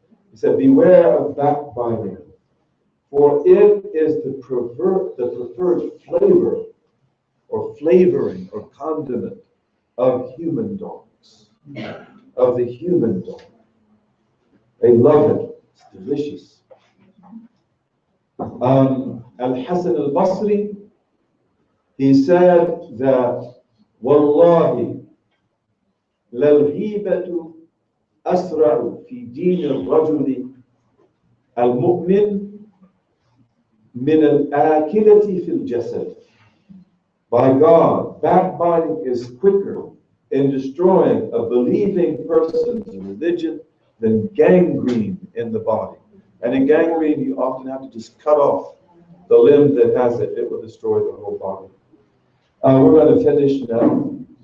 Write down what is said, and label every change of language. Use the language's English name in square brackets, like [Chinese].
[English] He said, beware of backbiting, for it is the preferred flavor or flavoring or condiment of human dogs, of the human dog. They love it. It's delicious. Al-Hasan al-Basri, he said that, [Arabic] Wallahi, لَلْغِيبَةُ أَسْرَعُ فِي دِينِ الرَّجُلِ الْمُؤْمِنِ مِنَ الْآكِلَةِ فِي الْجَسَدِ. [English] By God, backbiting is quicker in destroying a believing person's religion than gangrene in the body. And in gangrene, you often have to just cut off the limb that has it. It will destroy the whole body. We're going to finish now.